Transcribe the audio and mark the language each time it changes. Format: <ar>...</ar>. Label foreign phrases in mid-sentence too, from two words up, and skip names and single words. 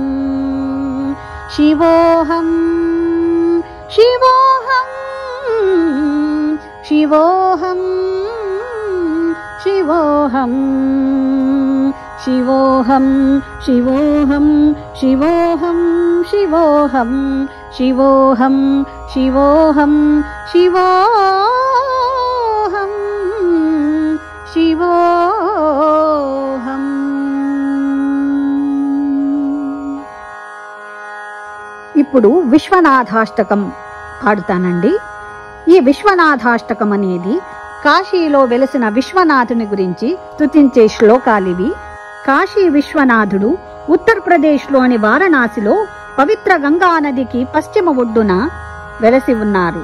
<sa>शिवोऽहं शिवोऽहं शिवोऽहं शिवोऽहं शिवोऽहं शिवोऽहं शिवोऽहं शिवोऽहं शिवोऽहं शिवोऽहं शिवोऽहं शिवोऽहं।</sa> <te>ఇప్పుడు విశ్వనాథాష్టకం పాడుతానండి. ఈ విశ్వనాథాష్టకం అనేది కాశీలో వెలసిన విశ్వనాథుని గురించి స్తుతించే శ్లోకాలివి. కాశీ విశ్వనాథుడు ఉత్తరప్రదేశ్లోని వారణాసిలో పవిత్ర గంగా నదికి పశ్చిమ ఒడ్డున వెలసి ఉన్నారు.</te>